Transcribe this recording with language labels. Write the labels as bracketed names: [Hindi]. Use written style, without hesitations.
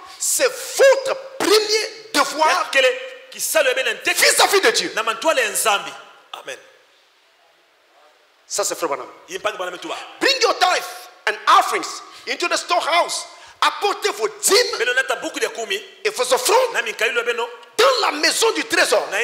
[French] C'est votre premier devoir vis-à-vis de Dieu. Amen. Ça c'est Frère Branham. [English] Bring your tithe and offerings into the storehouse. [French] Apportez vos dîmes et vos offrandes dans la maison du trésor.